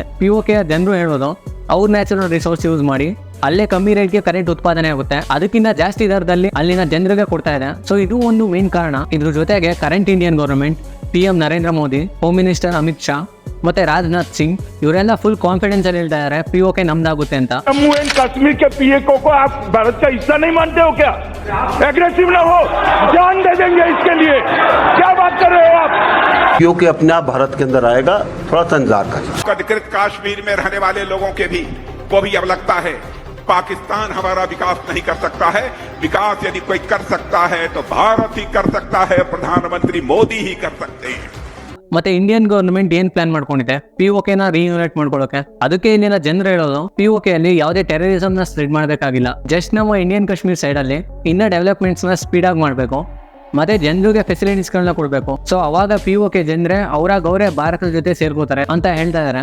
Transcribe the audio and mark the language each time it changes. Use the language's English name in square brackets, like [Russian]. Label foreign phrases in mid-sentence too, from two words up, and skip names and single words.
[Kannada] POK ಜನರು ಹೇಳೋದು ಅವ್ರ [English] natural resource use [Kannada] ಮಾಡಿ ಅಲ್ಲೇ ಕಮ್ಮಿ ರೇಟ್ಗೆ ಕರೆಂಟ್ ಉತ್ಪಾದನೆ ಆಗುತ್ತೆ, ಅದಕ್ಕಿಂತ ಜಾಸ್ತಿ ದರದಲ್ಲಿ ಅಲ್ಲಿನ ಜನರಿಗೆ ಕೊಡ್ತಾ ಇದೆ. ಸೊ ಇದು ಒಂದು ಮೇನ್ ಕಾರಣ. ಇದ್ರ ಜೊತೆಗೆ [English] current Indian government, [Kannada] PM ನರೇಂದ್ರ ಮೋದಿ, [English] home minister [Kannada] ಅಮಿತ್ ಶಾ ಮತ್ತೆ ರಾಜನಾಥ್ ಸಿಂಗ್ ಇವರೆಲ್ಲ [English] full confidence [Kannada] ಅಲ್ಲಿ ಹೇಳ್ತಾ ಇದ್ದಾರೆ POK ನಮ್ದಾಗುತ್ತೆ ಅಂತ. [Hindi] जम्मू एंड कश्मीर के POK को आप भारत का हिस्सा नहीं मानते हो क्या? एग्रेसिव ना हो, जान दे देंगे इसके लिए। क्या बात कर रहे हो आप? POK अपने आप भारत के अंदर आएगा, थोड़ा सा इंतजार करें। अधिकृत कश्मीर में रहने वाले लोगों के भी को भी अब लगता है पाकिस्तान हमारा विकास नहीं कर सकता है। विकास यदि कोई कर सकता है तो भारत ही कर सकता है, प्रधानमंत्री मोदी ही कर सकते हैं। [Kannada] ಮತ್ತೆ [English] Indian government [Kannada] ಏನ್ ಪ್ಲಾನ್ ಮಾಡ್ಕೊಂಡಿದೆ POKನ ರೀಯೂನೈಟ್ ಮಾಡ್ಕೊಳ್ಳೋಕೆ. ಅದಕ್ಕೆ ಇಲ್ಲಿನ ಜನರು ಹೇಳೋದು POK ಅಲ್ಲಿ ಯಾವುದೇ ಟೆರರಿಸಮ್ ನ ಸ್ಪ್ರೆಡ್ ಮಾಡಬೇಕಾಗಿಲ್ಲ. ಜಸ್ಟ್ ನಮ್ಮ [English] Indian Kashmir side [Kannada] ಅಲ್ಲಿ ಇನ್ನ ಡೆವಲಪ್ಮೆಂಟ್ಸ್ ನ ಸ್ಪೀಡ್ ಆಗಿ ಮಾಡಬೇಕು, ಮತ್ತೆ ಜನರಿಗೆ ಫೆಸಿಲಿಟೀಸ್ ಗಳನ್ನ ಕೊಡಬೇಕು. ಸೊ ಅವಾಗ POK ಜನರೇ ಅವರೇ ಭಾರತದ ಜೊತೆ ಸೇರ್ಕೋತಾರೆ ಅಂತ ಹೇಳ್ತಾ ಇದಾರೆ.